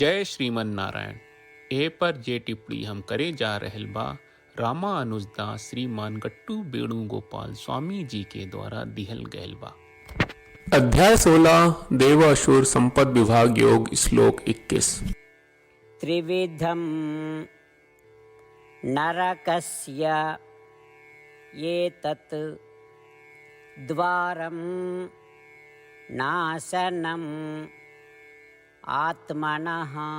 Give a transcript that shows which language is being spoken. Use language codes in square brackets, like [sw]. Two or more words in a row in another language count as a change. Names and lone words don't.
[bho] जय श्रीमन नारायण। ए पर जे टिप्पणी हम करे जा रहल बा रामा अनुजदास श्रीमान गट्टू वेणुगोपाल स्वामी जी के द्वारा दिहल गयल बा। अध्याय 16 देव असुर संपद विभाग योग श्लोक 21। [sa] त्रिविधं नरकस्य एतत् द्वारं नाशनम् आत्मनः